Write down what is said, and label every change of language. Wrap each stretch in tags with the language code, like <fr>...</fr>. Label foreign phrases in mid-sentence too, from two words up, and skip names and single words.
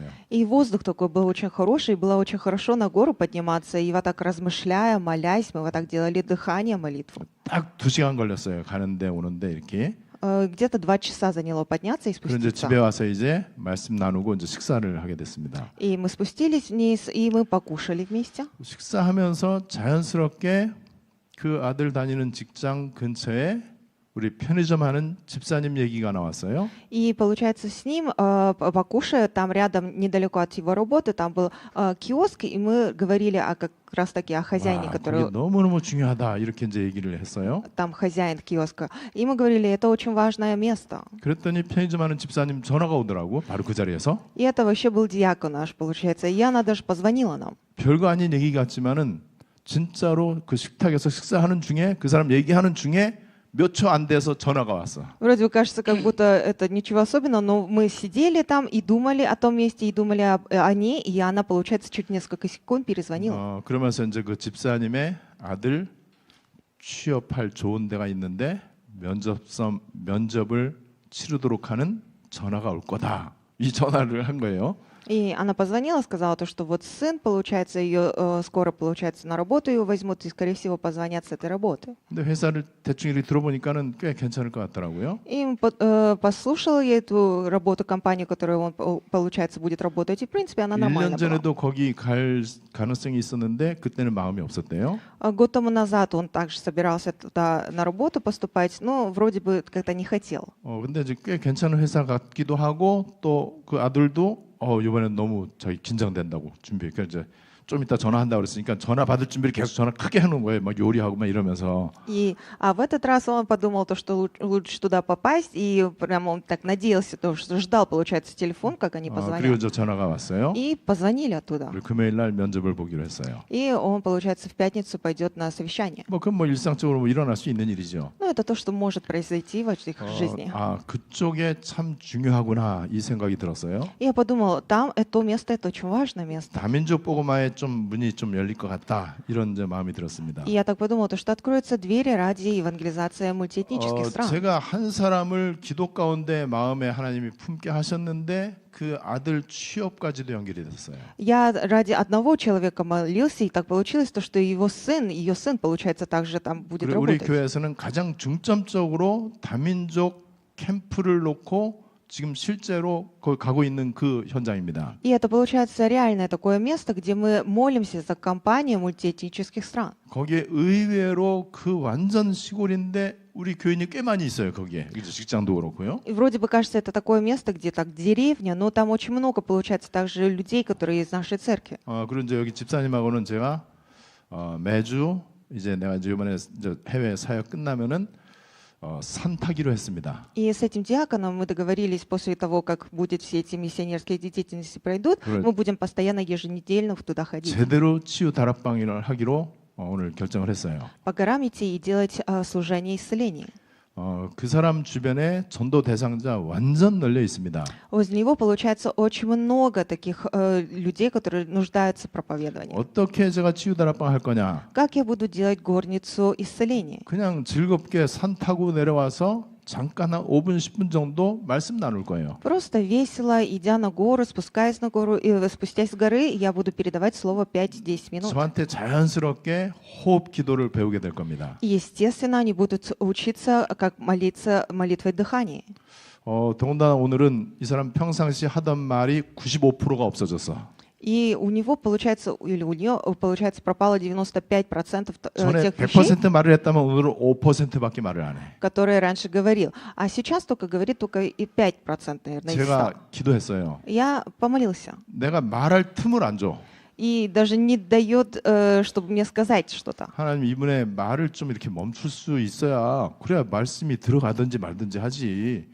<ru>И воздух такой был очень хороший, и было очень хорошо на гору подниматься, и вот так размышляя, молясь, мы вот так делали дыхание, молитву.</ru> <ko>딱 2시간 걸렸어요. 가는데 오는데 이렇게.</ko> <ru>Где-то 2 часа заняло подняться и</ru> <ko>그런 이제</ko> <ru>спуститься.</ru> <ko>집에 와서 이제 말씀 나누고 이제 식사를 하게 됐습니다.</ko> <ru>И мы спустились вниз, и мы покушали вместе.</ru> <ko>식사하면서 자연스럽게 그 아들 다니는 직장 근처에 우리 편의점 하는 집사님 얘기가 나왔어요.</ko> <ru>И получается, с ним, покушая, там рядом, недалеко от его работы, там был киоск, и мы говорили как раз таки о хозяине,</ru> <ko>와,</ko> <ru>который</ru> <ko>그게 너무너무 중요하다 이렇게 이제 얘기를 했어요.</ko> <ru>там хозяин киоска. И мы говорили, это очень важное место.</ru> <ko>그랬더니 편의점 하는 집사님 전화가 오더라고 바로 그 자리에서.</ko> <ru>И это вообще был диакон наш, получается. И она даже позвонила нам.</ru> <ko>별거 아닌 얘기 같지만은 진짜로 그 식탁에서 식사하는 중에 그 사람 얘기하는 중에 몇 초 안 돼서 전화가 왔어.</ko> <ru>Вроде бы кажется, как будто это ничего особенного, но мы сидели там и думали о том месте, и думали о ней, и она, получается, чуть несколько секунд перезвонила.</ru> <ko>그러면서 이제 그 집사님의 아들 취업할 좋은 데가 있는데 면접을 치르도록 하는 전화가 올 거다. 이 전화를 한 거예요.</ko> <ru>И она позвонила, сказала то, что вот сын, получается, ее скоро, получается, на работу ее возьмут, и, скорее всего, позвонят с этой работы.</ru> <ko>근데 회사를 대충 이렇게 들어보니까는 꽤 괜찮을 것 같더라고요.</ko> <ru>И послушала я эту работу, компанию, которую он, получается, будет работать, и, в принципе, она нормально</ru> <ko>1년</ko> <ru>была.</ru> <ko>전에도 거기 갈 가능성이 있었는데 그때는 마음이 없었대요.</ko> <ru>Год тому назад он также собирался туда на работу поступать, но вроде бы как-то не хотел.</ru> <ko>근데 이제 꽤 괜찮은 회사 같기도 하고 또 그 아들도 이번엔 너무 자기 긴장된다고 준비해. 그래서 이제 좀 이따 전화한다고 그랬으니까 전화 받을 준비를 계속 전화 크게 해놓은 거예요. 막 요리하고 막 이러면서.</ko> <ru>И в этот раз он подумал, то, что лучше туда попасть, и прям он так надеялся, то, что ждал, получается, телефон, как они</ru> <ko>그리고</ko> <ru>позвонят.</ru> <ko>저 전화가 왔어요.</ko> <ru>И позвонили оттуда.</ru> <ko>그리고 금요일 날 면접을 보기로 했어요.</ko> <ru>И он, получается, в пятницу пойдет на совещание.</ru> <ko>그건 뭐 일상적으로 뭐 일어날 수 있는 일이죠.</ko> <ru>Ну, это то, что может произойти в их жизни.</ru> <ko>그쪽에 참 중요하구나 이 생각이 들었어요.</ko> <ru>И я подумала, там это место, это очень важное место.</ru> <ko>다민족 복음화에 좀 문이 좀 열릴 것 같다 이런 이제 마음이 들었습니다.</ko> <ru>И я так подумала, то, что откроются двери ради евангелизации мультиэтнических стран.</ru> <ko>제가 한 사람을 기도 가운데 마음에 하나님이 품게 하셨는데 그 아들 취업까지도 연결이 됐어요.</ko> <ru>Я ради одного человека молился, и так получилось, то, что его сын, ее сын, получается, также там будет</ru> <ko>그리고 우리</ko> <ru>работать.</ru> <ko>교회에서는 가장 중점적으로 다민족 캠프를 놓고 지금 실제로 거기 가고 있는 그 현장입니다.</ko> <ru>И это, получается, реальное такое место, где мы молимся за компанию мультиэтнических стран.</ru> <ko>거기에 의외로 그 완전 시골인데 우리 교인이 꽤 많이 있어요. 거기에 그죠? 직장도 그렇고요.</ko> <ru>И вроде бы кажется, это такое место, где так деревня, но там очень много, получается, также людей, которые из нашей церкви.</ru> <ko>그리고 이제 여기 집사님하고는 제가 매주 이제 내가 이제 이번에 이제 해외 사역 끝나면은 산 타기로 했습니다.</ko> <ru>И с этим диаконом мы договорились, после того, как будет все эти миссионерские деятельности пройдут,</ru> <ko>그래.</ko> <ru>мы будем постоянно еженедельно туда ходить.</ru> <ko>제대로 치유 다락방을 하기로 오늘 결정을 했어요.</ko> <ru>По горам идти и делать служение исцеления.</ru> <ko>그 사람 주변에 전도 대상자 완전 널려 있습니다.</ko> <ru>Возле него, получается, очень много таких людей, которые нуждаются в проповедовании.</ru> <ko>어떻게 제가 치유 다락방 할 거냐?</ko> <ru>Как я буду делать горницу исцеления?</ru> <ko>그냥 즐겁게 산 타고 내려와서 잠깐 한 5분 10분 정도 말씀 나눌 거예요.</ko> <ru>Просто весело, идя на гору, спускаясь на гору, и спустясь с горы, я буду передавать слово 5-10 минут.</ru> <ko>저한테 자연스럽게 호흡 기도를 배우게 될 겁니다.</ko> <ru>И, естественно, они будут учиться, как молиться молитвой дыхания.</ru> <ko>더군다나 오늘은 이 사람 평상시 하던 말이 95%가 없어졌어.</ko> <ru>И у него, получается, или у нее, получается, пропало 95%</ru> <ko>전에</ko> <ru>тех вещей,</ru> <ko>100% 말을 했다면 오늘은 5%밖에 말을 안 해.</ko> <ru>которые раньше говорил. А сейчас только говорит только и 5%, наверное, из 100.</ru> <ko>제가 기도했어요.</ko> <ru>Я помолился.</ru> <ko>내가 말할 틈을 안 줘.</ko> <ru>И даже не дает, чтобы мне сказать что-то.</ru> <ko>하나님 이분의 말을 좀 이렇게 멈출 수 있어야 그래야 말씀이 들어가든지 말든지 하지.</ko>